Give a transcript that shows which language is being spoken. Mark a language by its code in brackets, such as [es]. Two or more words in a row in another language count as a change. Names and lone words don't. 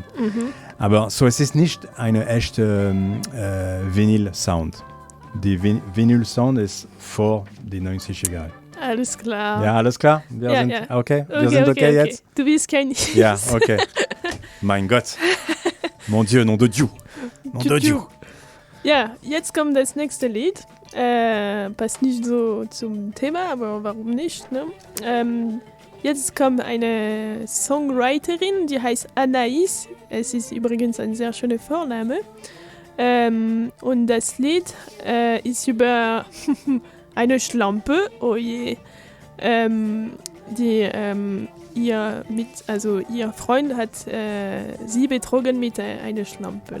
[de] Aber so, es ist nicht eine echte Vinyl-Sound. Die Vinyl-Sound ist vor die 90er Jahre. Alles klar. Ja, alles klar? Wir sind okay? Wir sind okay jetzt? Du bist kein Hipster. Ja, okay. Mein Gott. [fr] Mon Dieu, nom de Dieu. Nom de Dieu. [de] Ja, jetzt kommt das nächste Lied. Passt nicht so zum Thema, aber warum nicht? Ne? Jetzt kommt eine Songwriterin, die heißt Anaïs. Es ist übrigens ein sehr schöner Vorname. Und das Lied ist über eine Schlampe, oh je, die ihr Freund hat sie betrogen mit einer Schlampe.